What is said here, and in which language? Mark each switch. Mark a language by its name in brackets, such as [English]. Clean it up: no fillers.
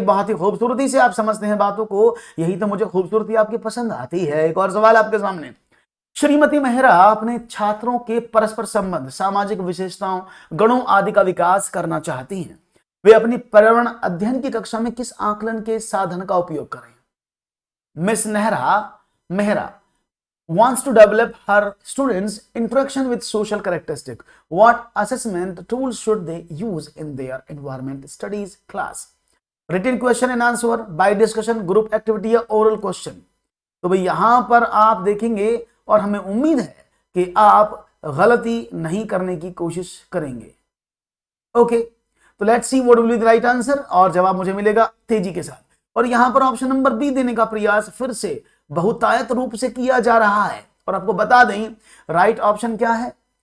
[Hindi] बहुत ही खूबसूरती से आप समझते हैं बातों को, यही तो मुझे खूबसूरती आपकी पसंद आती है। एक और सवाल आपके सामने। श्रीमती मेहरा अपने छात्रों के परस्पर संबंध, सामाजिक विशेषताओं, गणों आदि का विकास करना चाहती हैं। वे अपनी पर्यावरण अध्ययन की कक्षा में किस आकलन के साधन का उपयोग करें? [English] Miss Mehra wants to develop her students' interaction with social characteristics. What assessment tools should they use in their environment studies class? Written question and answer, by discussion, group activity या oral question? [Hindi] तो भाई यहां पर आप देखेंगे और हमें उम्मीद है कि आप गलती नहीं करने की कोशिश करेंगे। [English] okay, तो let's see what will be the right answer, [Hindi] और जवाब मुझे मिलेगा तेजी के साथ। और यहां पर ऑप्शन नंबर बी देने का प्रयास फिर से बहुतायत रूप से किया जा रहा है, और आपको बता दें राइट ऑप्शन क्या है?